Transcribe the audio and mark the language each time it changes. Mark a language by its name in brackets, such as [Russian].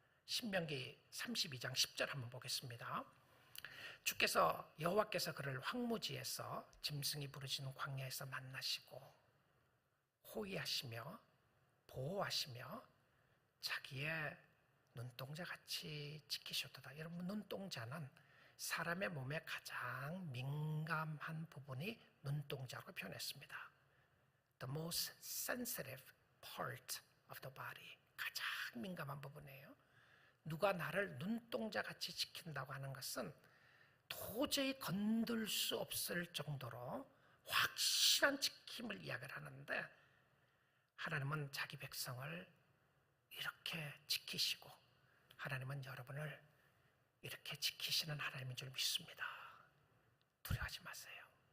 [Korean] 신명기 32장 10절 한번 보겠습니다. 주께서 여호와께서 그를 황무지에서 짐승이 부르짖는 광야에서 만나시고 호위하시며 보호하시며 자기의 눈동자같이 지키셨도다. 여러분, 눈동자는 사람의 몸의 가장 민감한 부분이 눈동자로 표현했습니다. [English] The most sensitive part of the body. [Korean] 가장 민감한 부분이에요. 누가 나를 눈동자같이 지킨다고 하는 것은 도저히 건들 수 없을 정도로 확실한 지킴을 이야기를 하는데, 하나님은 자기 백성을 이렇게 지키시고 하나님은 여러분을 이렇게 지키시는 하나님인 줄 믿습니다. 두려워하지 마세요.